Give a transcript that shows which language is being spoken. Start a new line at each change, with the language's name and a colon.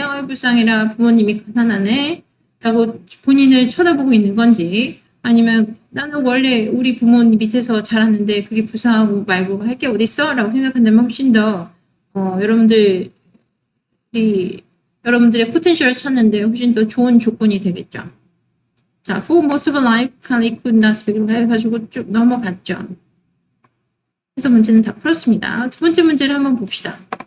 Korean: 아이 불쌍해라 부모님이 가난하네. 라고 본인을 쳐다보고 있는 건지 아니면 나는 원래 우리 부모님 밑에서 자랐는데 그게 불쌍하고 말고 할 게 어딨어? 라고 생각한다면 훨씬 더 여러분들의 포텐셜을 찾는데 훨씬 더 좋은 조건이 되겠죠.
English: 자, for most of life, Kali could not speak
Korean: 해가지고 쭉 넘어갔죠. 그래서 문제는 다 풀었습니다. 두 번째 문제를 한번 봅시다.